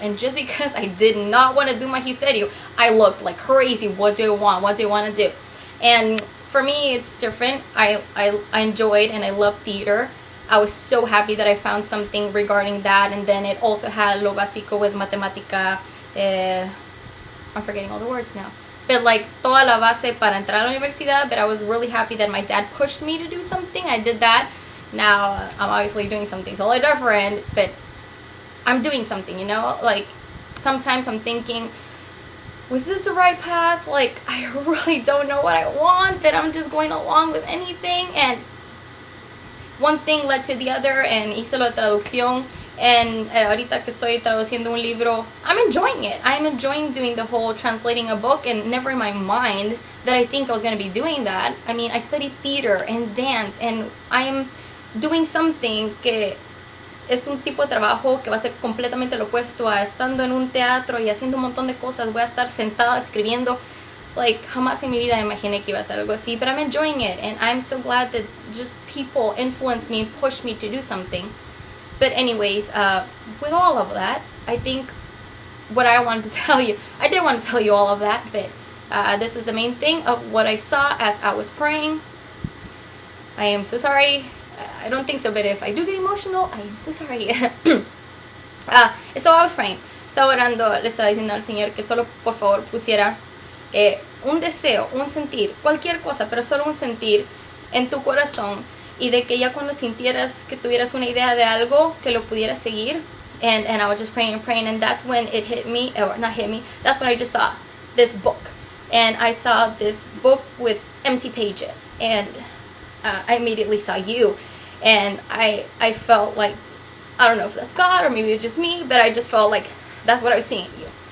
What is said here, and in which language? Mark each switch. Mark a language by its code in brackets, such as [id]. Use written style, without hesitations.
[en] And just because I did not want to do magisterio, I looked like crazy. What do I want? What do I want to do? And for me, it's different. I enjoyed and I love theater. I was so happy that I found something regarding that, and then it also had [es] lo básico [en] with matemática. I'm forgetting all the words now. But like [es] toda la base para entrar a la universidad. [en] But I was really happy that my dad pushed me to do something. I did that. Now I'm obviously doing something totally different, but I'm doing something, you know. Like sometimes I'm thinking, was this the right path? Like I really don't know what I want, but I'm just going along with anything. And one thing led to the other, and [es] hice la traducción. [en] And [es] ahorita que estoy traduciendo un libro, [en] I'm enjoying it. I'm enjoying doing the whole translating a book, and never in my mind that I think I was going to be doing that. I mean, I studied theater and dance, and I am doing something [es] que es un tipo de trabajo que va a ser completamente lo opuesto a estando en un teatro y haciendo un montón de cosas. Voy a estar sentada escribiendo. [en] Like, [es] jamás en mi vida imaginé que iba a ser algo así, [en] but I'm enjoying it, and I'm so glad that just people influence me and push me to do something. But anyways, with all of that, I think what I wanted to tell you, I did want to tell you all of that, but this is the main thing of what I saw as I was praying. I am so sorry. I don't think so, but if I do get emotional, I am so sorry. So I was praying. [es] Estaba orando, le estaba diciendo al Señor que solo por favor pusiera un deseo, un sentir, cualquier cosa, pero solo un sentir en tu corazón, y de que ya cuando sintieras que tuvieras una idea de algo, que lo pudieras seguir. [en] And I was just praying and praying, and that's when it hit me, or not hit me, that's when I just saw this book. And I saw this book with empty pages, and I immediately saw you, and I felt like, I don't know if that's God or maybe it's just me, but I just felt like that's what I was seeing in you.